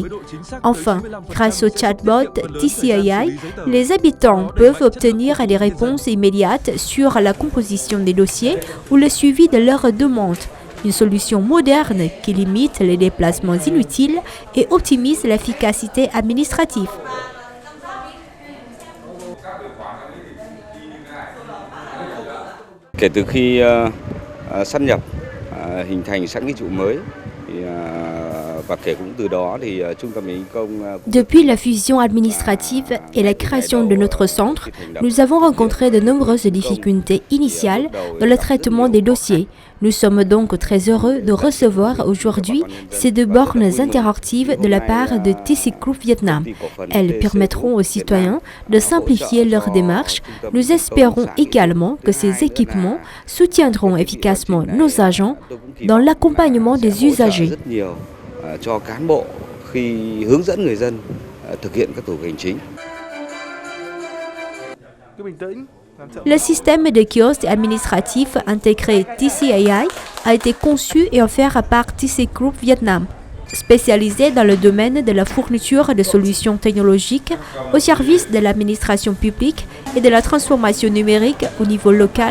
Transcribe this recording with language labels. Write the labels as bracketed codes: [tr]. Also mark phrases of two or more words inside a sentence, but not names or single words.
[fr] Enfin, grâce au chatbot TCAI, les habitants peuvent obtenir des réponses immédiates sur la composition des dossiers ou le suivi de leurs demandes. Une solution moderne qui limite les déplacements inutiles et optimise l'efficacité administrative. [vi] Kể từ khi sáp nhập hình thành xã Nghĩa Trụ mới và kể cũng từ đó thì trung tâm hành chính công. [fr] Depuis la fusion administrative et la création de notre centre, nous avons rencontré de nombreuses difficultés initiales dans le traitement des dossiers. Nous sommes donc très heureux de recevoir aujourd'hui ces deux bornes interactives de la part de TC Group Vietnam. Elles permettront aux citoyens de simplifier leurs démarches. Nous espérons également que ces équipements soutiendront efficacement nos agents dans l'accompagnement des usagers. [vi] Cho cán bộ khi hướng dẫn người dân thực hiện các thủ tục hành chính. Cứ bình tĩnh, [fr] Le système de kiosques administratifs intégré TCAI a été conçu et offert par TC Group Vietnam, spécialisé dans le domaine de la fourniture de solutions technologiques au service de l'administration publique et de la transformation numérique au niveau local.